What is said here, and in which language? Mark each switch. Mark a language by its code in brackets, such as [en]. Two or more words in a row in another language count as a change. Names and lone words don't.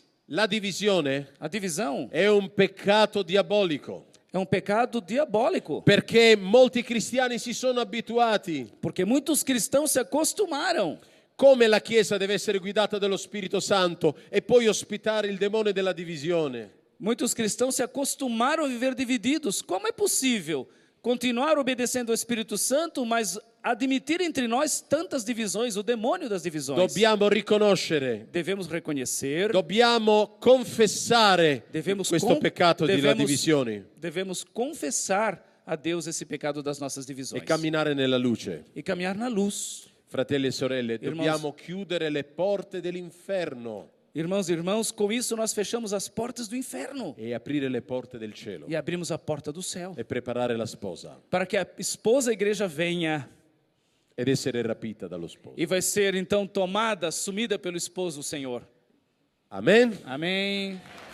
[it] La divisione [pt] A divisão [it] è un peccato diabolico, [pt] é um pecado diabólico, [it] perché molti cristiani si sono abituati. [pt] porque muitos cristãos se acostumaram. [it] Come la Chiesa deve essere guidata dallo Spirito Santo e poi ospitare il demone della divisione. [pt] Muitos cristãos se acostumaram a viver divididos. Como é possível continuar obedecendo ao Espírito Santo, mas admitir entre nós tantas divisões, o demônio das divisões? [it] Dobbiamo riconoscere, [pt] Devemos reconhecer, [it] dobbiamo confessare questo peccato della divisione [pt] devemos confessar a Deus esse pecado das nossas [it] e [pt] divisões [it] camminare nella luce. [pt] e caminhar na luz. [it] Fratelli e sorelle, [pt] Irmãos. [it] dobbiamo chiudere le porte dell'inferno [pt] Irmãos e irmãos, com isso nós fechamos as portas do inferno [it] e aprire le porte del cielo [pt] e abrimos a porta do céu, [it] e preparare la sposa [pt] para que a esposa, a igreja, venha [it] ed essere rapita dallo sposo. [pt] e vai ser então tomada, assumida pelo esposo, o Senhor. [it] Amen. [pt] Amém.